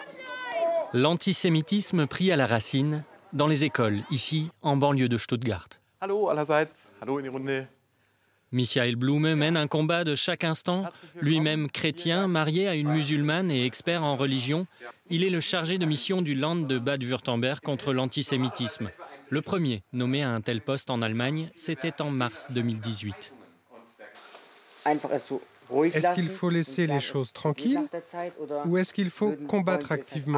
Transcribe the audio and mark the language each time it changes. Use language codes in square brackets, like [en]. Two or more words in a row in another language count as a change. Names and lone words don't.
[fr] L'antisémitisme pris à la racine dans les écoles, ici, en banlieue de Stuttgart. [de] Hallo allerseits, hallo in die Runde. [fr] Michael Blume mène un combat de chaque instant. Lui-même chrétien, marié à une musulmane et expert en religion, il est le chargé de mission du Land de Bade-Württemberg contre l'antisémitisme. Le premier nommé à un tel poste en Allemagne, c'était en mars 2018. Est-ce qu'il faut laisser les choses tranquilles ou est-ce qu'il faut combattre activement?